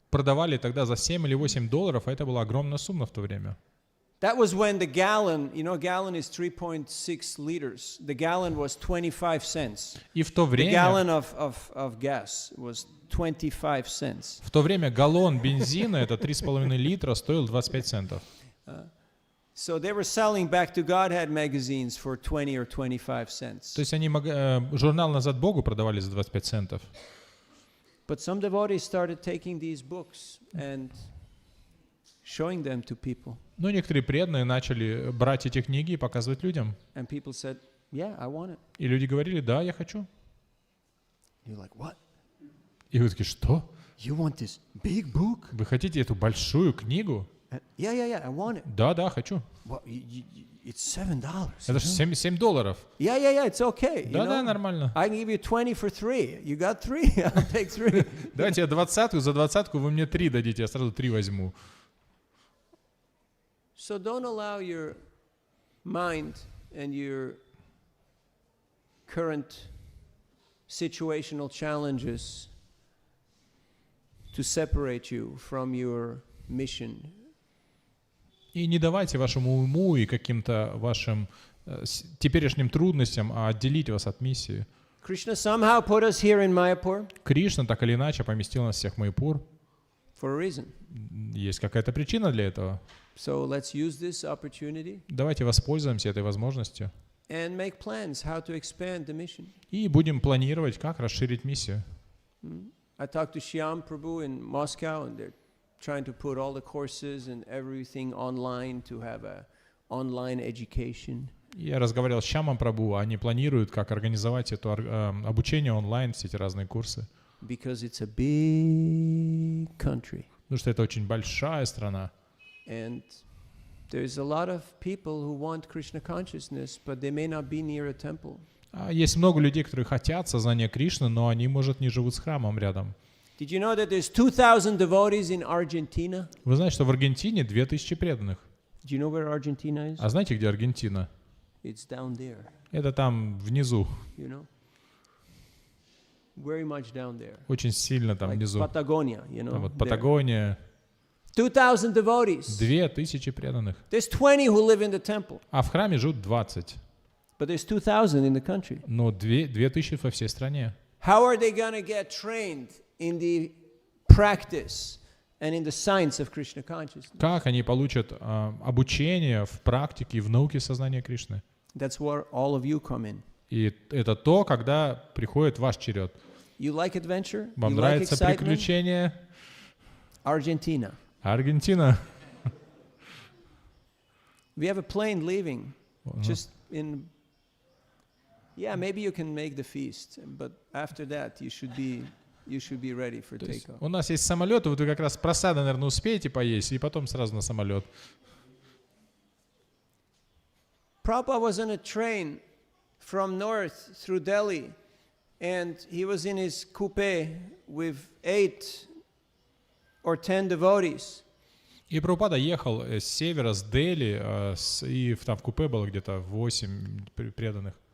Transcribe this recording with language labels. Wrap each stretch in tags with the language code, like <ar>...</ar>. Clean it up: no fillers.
<ru>Продавали тогда за 7 или 8 долларов, а это была огромная сумма в то время.</ru> <en>That was when the gallon, you know, gallon is 3.6 liters. The gallon was 25 cents.</en> <ru>И в то</ru> <en>The</en> <ru>время,</ru> <en>gallon of gas was 25 cents.</en> <ru>в то время галлон бензина, это 3,5 литра, стоил 25 центов.</ru> <en>So they were selling Back to Godhead magazines for 20 or 25 cents.</en> <ru>То есть они журнал «Назад Богу» продавали за 25 центов.</ru> <en>But some devotees started taking these books and showing them to people.</en> <ru>Но некоторые преданные начали брать эти книги и показывать людям.</ru> <en>And people said, yeah, I want it.</en> <ru>И люди говорили, да, я хочу.</ru> <en>You're like, what?</en> <ru>И вы такие, что?</ru> <en>You want this big book?</en> <ru>Вы хотите эту большую книгу?</ru> <en>Yeah, I want it.</en> <ru>Да, хочу.</ru> <en>Well, it's $7.</en> <ru>Это же 7 долларов.</ru> <en>Yeah, it's okay.</en> <ru>Да, нормально.</ru> <en>I can give you 20 for 3. You got 3? I'll take 3.</en> <ru>Давайте я 20-ку, за 20-ку вы мне 3 дадите, я сразу 3 возьму.</ru> <en>So don't allow your mind and your current situational challenges to separate you from your mission.</en> <ru>И не давайте вашему уму и каким-то вашим теперешним трудностям отделить вас от миссии.</ru> <en>Krishna somehow put us here in Mayapur</en> <ru>Кришна так или иначе поместил нас всех в Майяпур.</ru> <en>for a reason.</en> <ru>Есть какая-то причина для этого.</ru> <en>So let's use this opportunity</en> <ru>Давайте воспользуемся этой возможностью</ru> <en>and make plans how to expand the mission.</en> <ru>и будем планировать, как расширить миссию.</ru> <en>I talked to Shyam Prabhu in Moscow, and they're trying to put all the courses and everything online to have a online education.</en> <ru>Я разговаривал с Шьямом Прабху, они планируют, как организовать это обучение онлайн, все эти разные курсы.</ru> <en>Because it's a big country.</en> <ru>Потому что это очень большая страна.</ru> <en>And there's a lot of people who want Krishna consciousness, but they may not be near a temple.</en> <ru>Есть много людей, которые хотят сознания Кришны, но они, может, не живут с храмом рядом.</ru> <en>Did you know that there's 2,000 devotees in Argentina?</en> <ru>Вы знаете, что в Аргентине 2000 преданных.</ru> <en>Do you know where Argentina is?</en> <ru>А знаете, где Аргентина?</ru> <en>It's down there,</en> <ru>Это там внизу,</ru> <en>you know? Very much down there.</en> <ru>очень сильно там</ru> <en>Like</en> <ru>внизу.</ru> <en>Patagonia, you know?</en> <ru>Там вот</ru> <en>there.</en> <ru>Патагония.</ru> <en>2,000 devotees.</en> <ru>2000 преданных.</ru> <en>There's 20 who live in the temple.</en> <ru>А в храме живут 20.</ru> <en>But there's 2,000 in the country.</en> <ru>Но 2000 во всей стране.</ru> <en>How are they going to get trained in the practice and in the science of Krishna consciousness?</en> <ru>Как они получат обучение в практике и в науке сознания Кришны?</ru> <en>That's where all of you come in.</en> <ru>И это то, когда приходит ваш черед.</ru> <en>You like adventure?</en> <ru>Вам</ru> <en>You</en> <ru>нравится</ru> <en>like excitement?</en> <ru>приключение?</ru> <en>Argentina.</en> <ru>Аргентина.</ru> <en>We have a plane leaving. Just in. Yeah, maybe you can make the feast, but after that you should be ready for takeoff.</en> <ru>У нас есть самолет, вот вы как раз просада, наверное, успеете поесть, и потом сразу на самолет.</ru> <en>Prabhupada was on a train from north through Delhi, and he was in his coupe with 8 or 10 devotees.</en> <ru>И Прабхупада ехал с севера, с Дели, и там в купе было где-то 8 преданных.</ru>